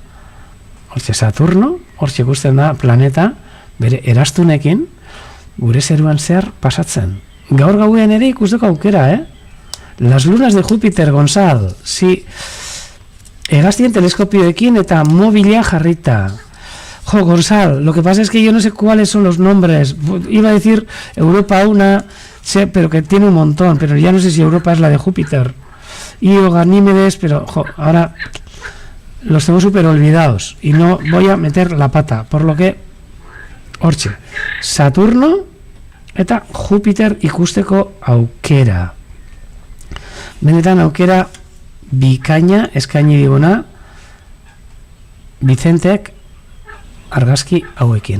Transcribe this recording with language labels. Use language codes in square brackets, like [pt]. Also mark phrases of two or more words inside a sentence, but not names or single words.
[eu] Hortxe, Saturno, hortxe ikusten da planeta, bere erastunekin, gure zeruan zehar pasatzen. Gaur gauean ere ikusteko aukera, [es] Las lunas de Júpiter, Gonzal. Si, [eu] hegaztien teleskopioekin eta mobila jarrita. [es] Jo, Gonzal, lo que pasa es que yo no sé cuáles son los nombres. Iba a decir Europa 1, pero que tiene un montón, pero ya no sé si Europa es la de Júpiter. Io, Ganímedes, pero ahora los tengo súper olvidados y no voy a meter la pata, por lo que [eu] hortxe, Saturno eta Júpiter ikusteko aukera. Benetan aukera bikaina eskaini diguna Vicentek argazki hauekin.